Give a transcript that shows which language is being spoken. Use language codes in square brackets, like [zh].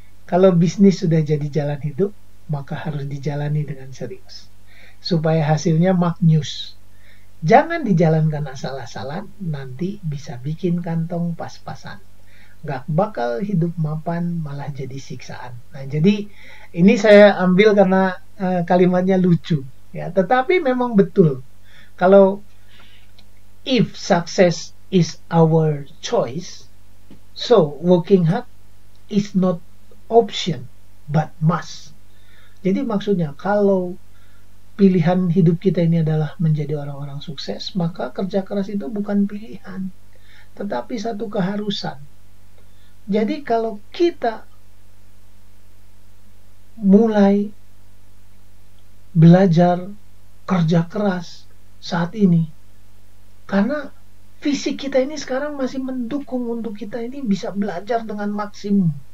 [id] Kalau bisnis sudah jadi jalan hidup, maka harus dijalani dengan serius, supaya hasilnya maknyus. Jangan dijalankan asal-asalan, nanti bisa bikin kantong pas-pasan. Gak bakal hidup mapan, malah jadi siksaan. Nah, jadi ini saya ambil karena kalimatnya lucu, ya. Tetapi memang betul. [en] Kalau if success is our choice, so working hard is not option but must. [id] Jadi maksudnya kalau pilihan hidup kita ini adalah menjadi orang-orang sukses, maka kerja keras itu bukan pilihan, tetapi satu keharusan. Jadi kalau kita mulai belajar kerja keras saat ini, karena fisik kita ini sekarang masih mendukung untuk kita ini bisa belajar dengan maksimum.